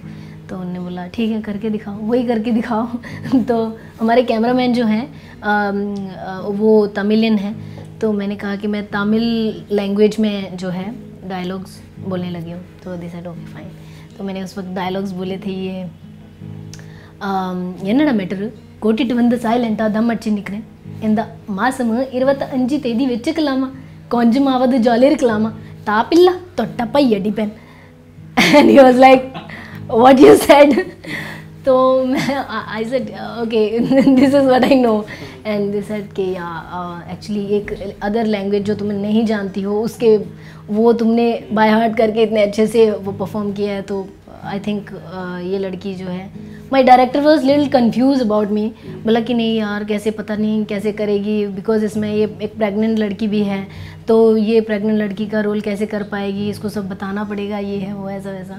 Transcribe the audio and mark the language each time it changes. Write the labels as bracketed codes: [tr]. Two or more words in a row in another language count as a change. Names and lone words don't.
[hi] तो उन्होंने बोला ठीक है करके दिखाओ, वही करके दिखाओ. तो हमारे कैमरामैन जो हैं वो तमिलियन हैं. तो मैंने कहा कि मैं तमिल लैंग्वेज में जो है डायलॉग्स बोलने लगी हूँ. [ta] तो [en] They said okay fine. [hi] तो मैंने उस वक्त डायलॉग्स बोले थे ये [ta] என்னடா மேட்டரு கூட்டிட்டு வந்து சைலண்ட்டாக தம் அடிச்சு நிற்கிறேன், இந்த மாதம் 25 தேதி வச்சுக்கலாமா, கொஞ்சமாவது ஜாலி இருக்கலாமா, தாப்பில்லா தொட்டப்பை அடிப்பேன். [en] And he was like, what you said? तो I said okay, this is what I know. And they said [hi] कि एक्चुअली एक [en] other language [hi] जो तुम नहीं जानती हो उसके वो तुमने [en] by heart [hi] करके इतने अच्छे से वो परफॉर्म किया है. तो [en] I think [hi] ये लड़की जो है [en] my director was little confuse about me, [hi] बोला कि नहीं यार कैसे, पता नहीं कैसे करेगी, बिकॉज इसमें ये एक प्रेग्नेंट लड़की भी है, तो ये प्रेग्नेंट लड़की का रोल कैसे कर पाएगी, इसको सब बताना पड़ेगा, ये है वो ऐसा वैसा।